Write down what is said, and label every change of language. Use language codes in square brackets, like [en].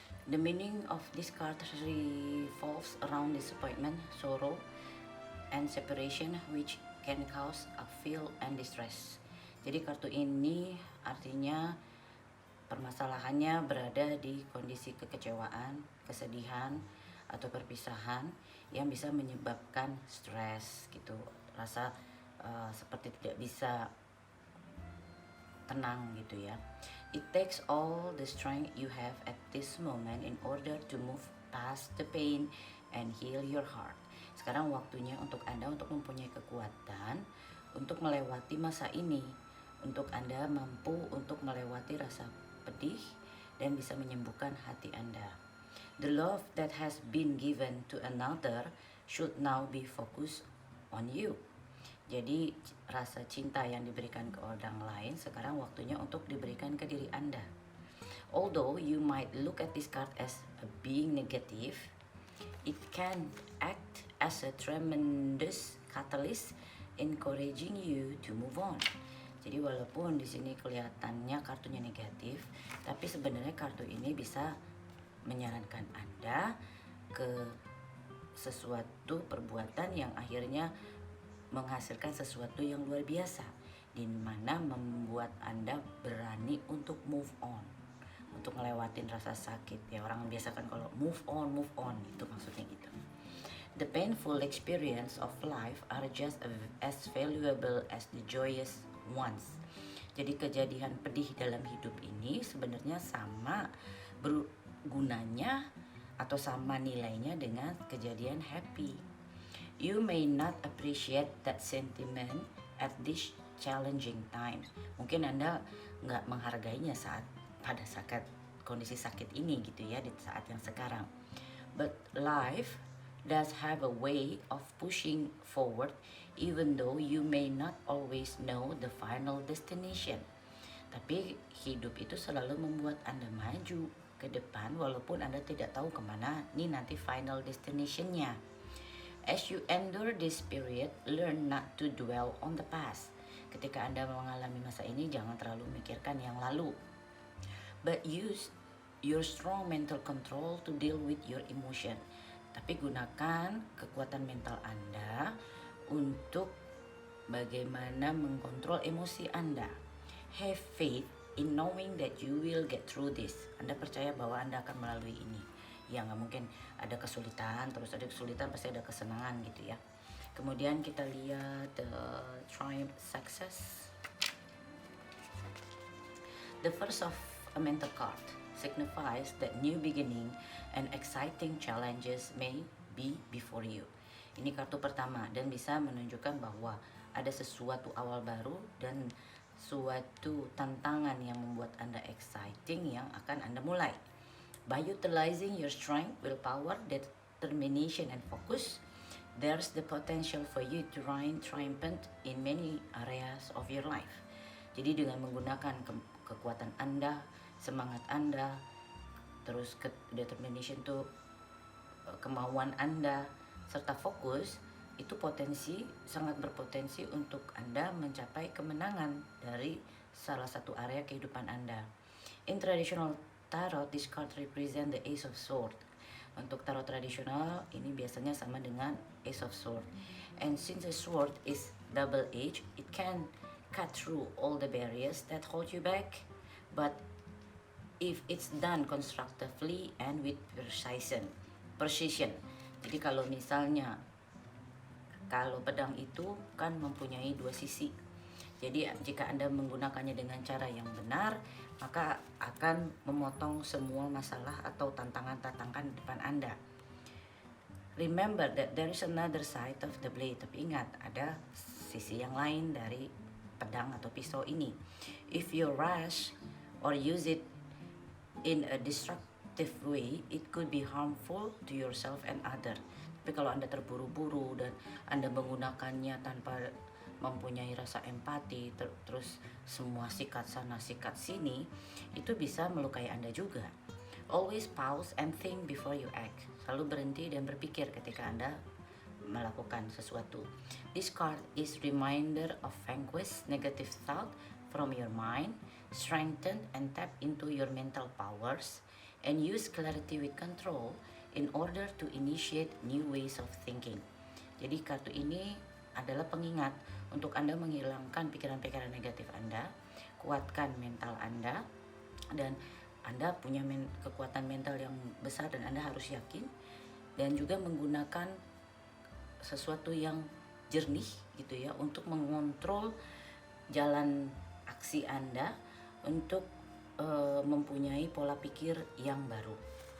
[en] The meaning of this card revolves around disappointment, sorrow, and separation, which can cause a feel and distress. [id] Jadi kartu ini artinya permasalahannya berada di kondisi kekecewaan, kesedihan, atau perpisahan yang bisa menyebabkan stres gitu, rasa seperti tidak bisa tenang gitu ya. [en] It takes all the strength you have at this moment in order to move past the pain and heal your heart. [id] Sekarang waktunya untuk Anda untuk mempunyai kekuatan untuk melewati masa ini, untuk Anda mampu untuk melewati rasa pedih dan bisa menyembuhkan hati Anda. [en] The love that has been given to another should now be focused on you. [id] Jadi rasa cinta yang diberikan ke orang lain sekarang waktunya untuk diberikan ke diri Anda. [en] Although you might look at this card as a being negative, it can act as a tremendous catalyst encouraging you to move on. [id] Jadi walaupun di sini kelihatannya kartunya negatif, tapi sebenarnya kartu ini bisa menyarankan Anda ke sesuatu perbuatan yang akhirnya menghasilkan sesuatu yang luar biasa, di mana membuat Anda berani untuk move on, untuk ngelewatin rasa sakit. Ya, orang biasa kan kalau move on, itu maksudnya gitu. [en] The painful experience of life are just as valuable as the joyous ones. [id] Jadi kejadian pedih dalam hidup ini sebenarnya sama bergunanya atau sama nilainya dengan kejadian happy. [en] You may not appreciate that sentiment at this challenging time. [id] Mungkin Anda nggak menghargainya pada saat kondisi sakit ini gitu ya, di saat yang sekarang. [en] But life does have a way of pushing forward even though you may not always know the final destination. [id] Tapi hidup itu selalu membuat Anda maju ke depan walaupun Anda tidak tahu kemana nih nanti [en] final destinationnya. As you endure this period, learn not to dwell on the past. [id] Ketika Anda mengalami masa ini, jangan terlalu memikirkan yang lalu. [en] But use your strong mental control to deal with your emotion. [id] Tapi gunakan kekuatan mental Anda untuk bagaimana mengkontrol emosi Anda. [en] Have faith in knowing that you will get through this. [id] Anda percaya bahwa Anda akan melalui ini. Ya, nggak mungkin ada kesulitan, terus ada kesulitan pasti ada kesenangan gitu ya. Kemudian kita lihat triumph success. [en] The first of a mental card signifies that new beginning and exciting challenges may be before you. [id] Ini kartu pertama dan bisa menunjukkan bahwa ada sesuatu awal baru dan suatu tantangan yang membuat Anda exciting yang akan Anda mulai. [en] By utilizing your strength, willpower, determination, and focus, there's the potential for you to reign triumphant in many areas of your life. [id] Jadi dengan menggunakan kekuatan Anda, semangat Anda, terus determination itu kemauan Anda, serta fokus, itu sangat berpotensi untuk Anda mencapai kemenangan dari salah satu area kehidupan Anda. [en] In traditional tarot, this card represent the Ace of Swords. [id] Untuk tarot tradisional ini biasanya sama dengan Ace of Swords. [en] And since the sword is double-edged, it can cut through all the barriers that hold you back. But if it's done constructively and with precision. [id] Jadi kalau misalnya pedang itu kan mempunyai dua sisi. Jadi jika Anda menggunakannya dengan cara yang benar, maka akan memotong semua masalah atau tantangan-tantangan di depan Anda. [en] Remember that there is another side of the blade. [id] Tapi ingat, ada sisi yang lain dari pedang atau pisau ini. [en] If you rush or use it in a destructive way, it could be harmful to yourself and other. [id] Tapi kalau Anda terburu-buru dan Anda menggunakannya tanpa mempunyai rasa empati, terus semua sikat sana sikat sini, itu bisa melukai Anda juga. [en] Always pause and think before you act. [id] Selalu berhenti dan berpikir ketika Anda melakukan sesuatu. [en] This card is reminder of vanquish negative thought from your mind, strengthen and tap into your mental powers, and use clarity with control in order to initiate new ways of thinking. [id] Jadi kartu ini adalah pengingat untuk Anda menghilangkan pikiran-pikiran negatif Anda, kuatkan mental Anda, dan Anda punya kekuatan mental yang besar dan Anda harus yakin, dan juga menggunakan sesuatu yang jernih gitu ya untuk mengontrol jalan aksi Anda untuk mempunyai pola pikir yang baru.